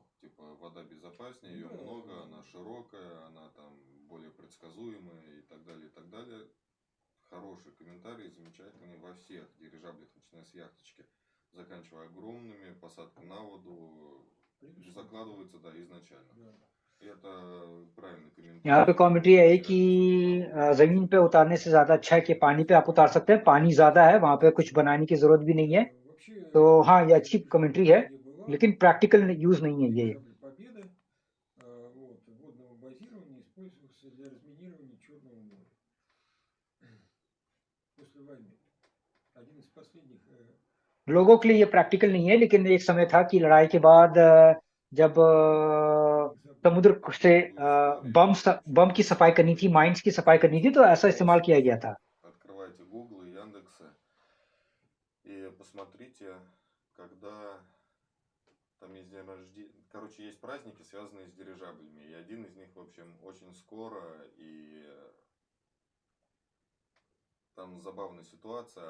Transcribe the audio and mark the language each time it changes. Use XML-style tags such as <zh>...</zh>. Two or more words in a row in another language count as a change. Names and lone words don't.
<ru>Типа вода безопаснее, ее много, она широкая, она там более предсказуемая и так далее, и так далее. Хорошие комментарии, замечательные во всех дирижаблях, начиная с яхточки, заканчивая огромными, посадка на воду закладывается, да, изначально. Это правильный комментарий.</ru> <hi>यहाँ पे कमेंट्री है कि जमीन पे उतारने से ज्यादा अच्छा है कि पानी पे आप उतार सकते हैं. पानी ज्यादा है, वहां पे कुछ बनाने की जरूरत भी नहीं है. तो हाँ, ये अच्छी कमेंट्री है, लेकिन</hi> <en>practical use</en> <hi>नहीं है ये. लोगों के लिए ये प्रैक्टिकल नहीं है, लेकिन एक समय था कि लड़ाई के बाद जब समुद्र से बम की सफाई करनी थी, माइंस की सफाई करनी थी, तो ऐसा इस्तेमाल किया गया था.</hi> <ru>Открывайте Google и Яндексы и посмотрите, когда там есть день рождения. Короче, есть праздники, связанные с дирижаблями. И один из них, в общем, очень скоро. И там забавная ситуация.</ru>